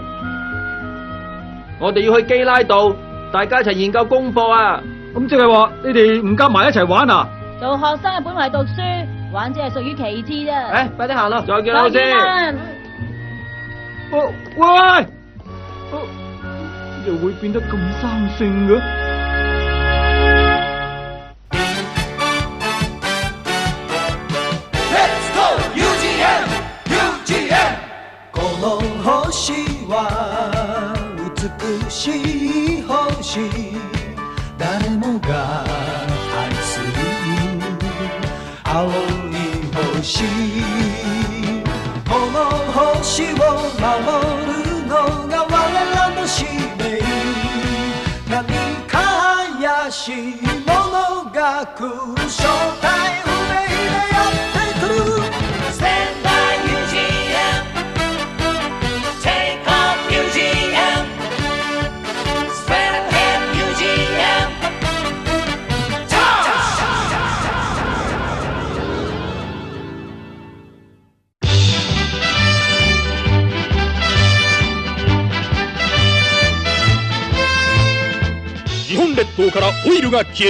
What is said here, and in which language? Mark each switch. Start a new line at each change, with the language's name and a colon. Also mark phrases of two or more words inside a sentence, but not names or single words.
Cantonese: 我哋要去基拉道，大家一齊研究功課啊！咁即係話你哋唔夾埋一齊玩啊？做學生本嚟讀書，玩只係屬於其次啫。快啲行咯！再見老老師。喂，又會變得咁生性嘅？
Japanese: この星は美しい星、誰もが愛する青い星、この星を守るのが我らの使命、何か怪しいものが来る、正体不明でやってくる。
English: Stand by UGM, take off UGM, spread ahead UGM.
Japanese: 日本列島からオイルが消える。